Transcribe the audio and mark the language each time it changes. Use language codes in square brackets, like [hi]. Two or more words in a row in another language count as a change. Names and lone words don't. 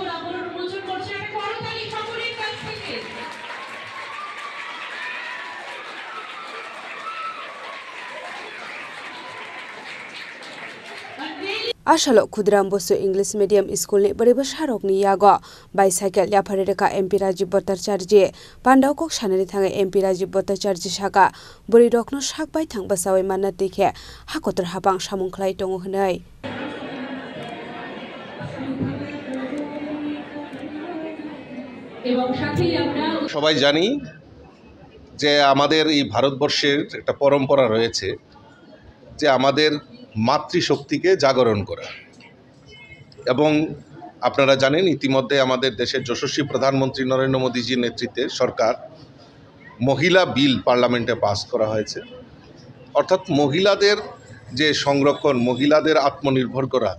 [trp] Asalo Khudiram Bosu English Medium School ni bori besarok ni yago bicycle yapare reka MP Rajiv Bhattacharya pandau kok sanani thangai MP Rajiv Bhattacharya saka bori rokno sakbai thangba sawai manna dekhe hakotor habang samung khlai tongo hnai [bn] সবাই জানি যে আমাদের এই ভারতবর্ষের একটা পরম্পরা রয়েছে যে আমাদের মাতৃশক্তিকে জাগরণ করা এবং আপনারা জানেন ইতিমধ্যে আমাদের দেশের যশস্বী প্রধানমন্ত্রী নরেন্দ্র মোদীজির নেতৃত্বে সরকার মহিলা বিল পার্লামেন্টে পাস করা হয়েছে অর্থাৎ মহিলাদের যে সংরক্ষণ মহিলাদের আত্মনির্ভর করা